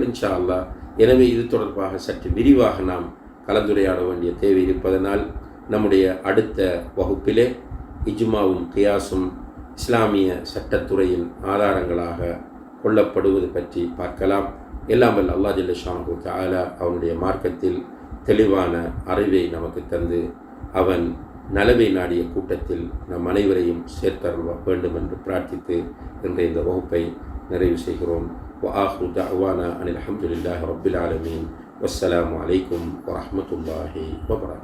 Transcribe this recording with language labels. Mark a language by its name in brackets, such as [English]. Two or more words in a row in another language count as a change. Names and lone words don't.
[Arabic] إن شاء الله [Tamil] எனவே இது தொடர்பாக சற்று விரிவாக நாம் கலந்துரையாட வேண்டிய தேவை இருப்பதனால் நம்முடைய அடுத்த வகுப்பிலே இஜ்மாவும் கியாஸும் இஸ்லாமிய சட்டத்துறையின் ஆதாரங்களாக கொள்ளப்படுவது பற்றி பார்க்கலாம். எல்லாம் வல்ல [Arabic] الله جل شأنه تعالى [Tamil] அவனுடைய மார்க்கத்தில் தெளிவான அறிவை நமக்கு தந்து அவன் நலவை நாடிய கூட்டத்தில் நம் அனைவரையும் சேர்த்தருள வேண்டும் என்று பிரார்த்தித்து இன்றைய இந்த வகுப்பை நிறைவு செய்கிறோம். [Arabic] وآخر دعوانا أن الحمد لله رب العالمين والسلام عليكم ورحمة الله وبركاته.